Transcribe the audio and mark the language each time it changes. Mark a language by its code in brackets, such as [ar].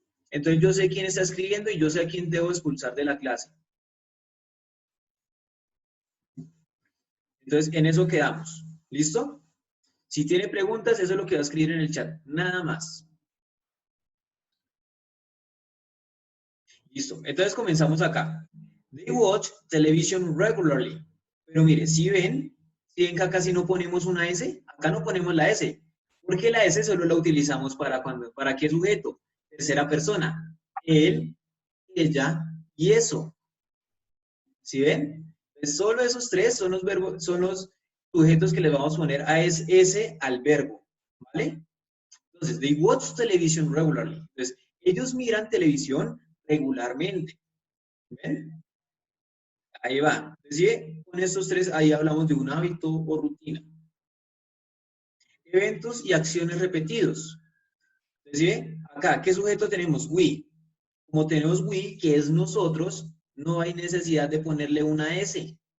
[es] Entonces yo sé quién está escribiendo y yo sé a quién debo expulsar de la clase. Entonces en eso quedamos. ¿Listo? Si tiene preguntas, eso es lo que va a escribir en el chat. Nada más. Listo. Entonces comenzamos acá. [en] They watch television regularly. [es] Pero mire, si ven que acá sí no ponemos una S, acá no ponemos la S. Porque la S solo la utilizamos ¿para qué sujeto? Tercera persona. Él, ella y eso. ¿Sí ven? Entonces, solo esos tres son los verbos, son los sujetos que le vamos a poner a S al verbo. ¿Vale? Entonces, [en] they watch television regularly. [es] Entonces, ellos miran televisión regularmente. ¿Ven? Ahí va. Entonces, ¿sí? Con estos tres, ahí hablamos de un hábito o rutina. Eventos y acciones repetidos. Entonces, ¿sí? Acá, ¿qué sujeto tenemos? We. Como tenemos we, que es nosotros, no hay necesidad de ponerle una S.